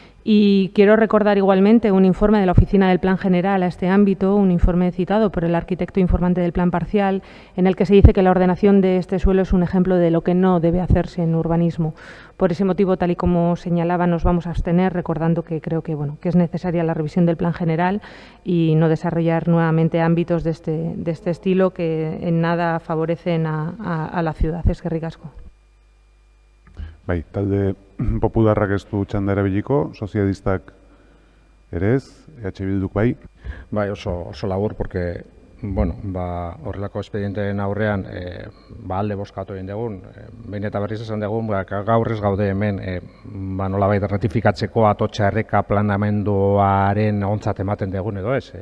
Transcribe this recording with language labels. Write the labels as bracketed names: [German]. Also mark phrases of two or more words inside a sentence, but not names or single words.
[Spanish] Y quiero recordar igualmente un informe de la Oficina del Plan General a este ámbito, un informe citado por el arquitecto informante del Plan Parcial, en el que se dice que la ordenación de este suelo es un ejemplo de lo que no debe hacerse en urbanismo. Por ese motivo, tal y como señalaba, nos vamos a abstener, recordando que creo que, que es necesaria la revisión del Plan General y no desarrollar nuevamente ámbitos de este estilo que en nada favorecen a la ciudad. [Basque] Eskerrik asko. Bai, talde popularrak ez du txanda erabiliko, sozialistak ere ez, Bilduk bai. Bai, oso labur, [Spanish] porque, bueno, [Basque] horrelako espedienteen aurrean, alde bozkatu egin dugun, behin eta berriz esan dugun, gaur ez gaude hemen, nolabait ratifikatzeko atotxa erreka planamenduaren ontzat ematen dugun edo ez.